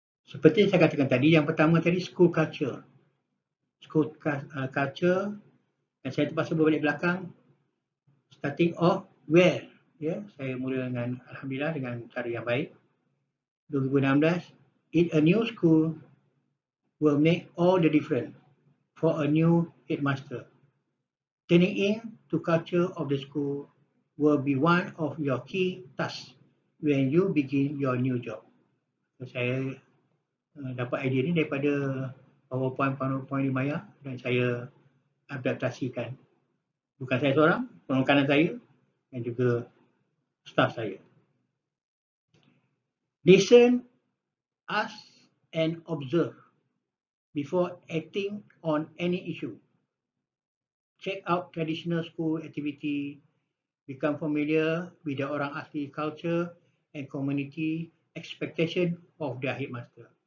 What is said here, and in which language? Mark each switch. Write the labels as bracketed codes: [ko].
[ms] Seperti yang saya katakan tadi, yang pertama tadi school culture. School culture, dan saya terpaksa berbalik belakang, [en] starting off where? [ms] Ya, saya mula dengan alhamdulillah dengan cara yang baik. [en] 2016, in a new school will make all the difference for a new headmaster. Turning in to culture of the school will be one of your key tasks when you begin your new job. [ms] So, saya dapat idea ni daripada PowerPoint di Maya dan saya adaptasikan. Bukan saya seorang, penekanan saya dan juga staf saya. [en] Listen, ask and observe before acting on any issue. Check out traditional school activity become familiar with the orang asli culture and community expectation of their headmaster.